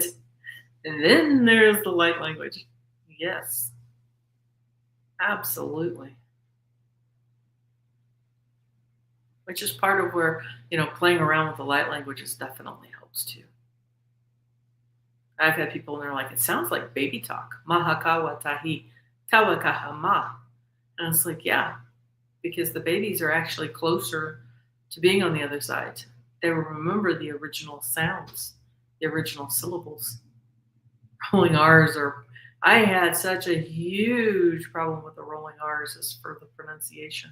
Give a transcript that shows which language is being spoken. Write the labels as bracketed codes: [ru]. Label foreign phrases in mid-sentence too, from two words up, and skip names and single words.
[en] And then there's the light language. Yes, absolutely. Which is part of where, playing around with the light languages definitely helps too. I've had people and they're like, it sounds like baby talk. Mahakawa tahi tawakahama. And it's like, yeah, because the babies are actually closer to being on the other side. They will remember the original sounds, the original syllables. Rolling R's are, I had such a huge problem with the rolling R's as for the pronunciation.